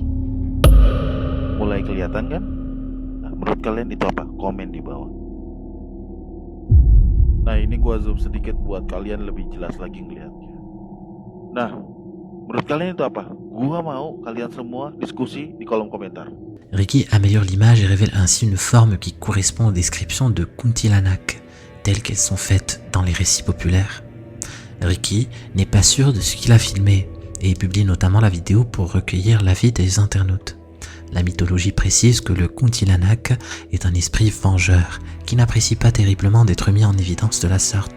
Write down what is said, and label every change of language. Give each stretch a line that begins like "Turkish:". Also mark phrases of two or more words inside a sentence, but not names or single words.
Indonesian: Mulai kelihatan kan? Nah, menurut kalian itu apa? Komen di bawah. Nah, ini gue zoom sedikit buat kalian lebih jelas lagi ngelihatnya. Nah, menurut kalian itu apa? Gue mau kalian semua diskusi di kolom komentar.
French: Ricky améliore l'image et révèle ainsi une forme qui correspond aux descriptions de kuntilanak, telles qu'elles sont faites dans les récits populaires. Ricky n'est pas sûr de ce qu'il a filmé et publie notamment la vidéo pour recueillir l'avis des internautes. La mythologie précise que le kuntilanak est un esprit vengeur qui n'apprécie pas terriblement d'être mis en évidence de la sorte.